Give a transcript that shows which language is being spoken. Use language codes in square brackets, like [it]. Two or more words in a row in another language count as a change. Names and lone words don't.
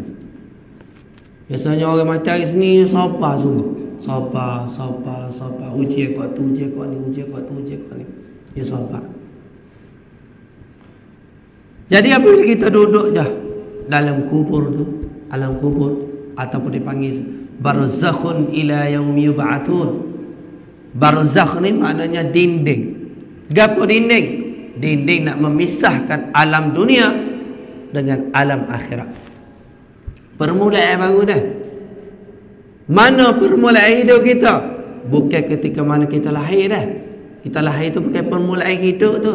[ms] Biasanya orang mati hari Isnin sabar sungguh. Sabar. Ujian kau tu, ujian kau ni. Dia sabar. Jadi apabila kita duduk je dalam kubur tu, alam kubur ataupun dipanggil [ar] برزخ إلى يوم يبعثون. [ms] Barzakh ni maknanya dinding. Gapo dinding? Dinding nak memisahkan alam dunia dengan alam akhirat. Permulaan baru dah. Mana permulaan hidup kita? Bukan ketika mana kita lahir dah. Kita lahir tu bukan permulaan hidup tu.